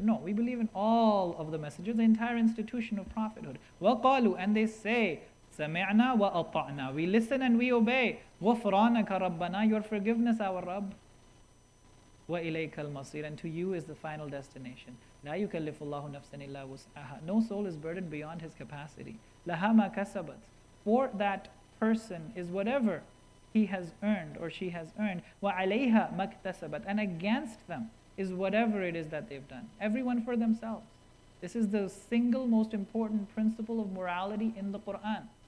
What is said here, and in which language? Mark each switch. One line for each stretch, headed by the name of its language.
English: No, we believe in all of the messengers, the entire institution of prophethood.
Arabic: وَقَالُوا,
English: and they say,
Arabic: سَمِعْنَا وَأَطَعْنَا,
English: we listen and we obey.
Arabic: غُفْرَانَكَ رَبَّنَا,
English: your forgiveness, our Rabb.
Arabic: وَإِلَيْكَ الْمَصِيرُ,
English: and to you is the final destination.
Arabic: لا يكلف الله نفسا إلا وسعها.
English: No soul is burdened beyond his capacity.
Arabic: لها ما كسبت.
English: For that person is whatever he has earned or she has earned.
Arabic: وعليها ما اكتسبت.
English: And against them is whatever it is that they've done. Everyone for themselves. This is the single most important principle of morality in the Quran.